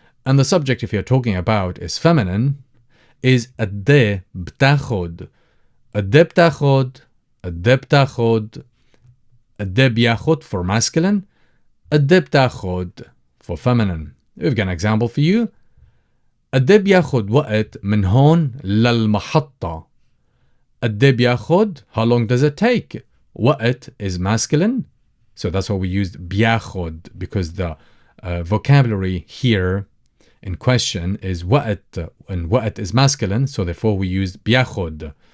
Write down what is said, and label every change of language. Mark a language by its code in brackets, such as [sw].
[en] And the subject if you're talking about is feminine is [ar] قد بتاخد. قد بتاخد. قد بتاخد. قد بياخد [en] for masculine. [ar] قد بتاخد [en] for feminine. We've got an example for you. [ar] قد بياخد وقت من هون للمحطة. قد بياخد, [en] how long does it take? [ar] وقت [en] is masculine, so that's why we used [ar] بياخد, [en] because the vocabulary here in question is وقت, and وقت is masculine, so therefore we used بياخد.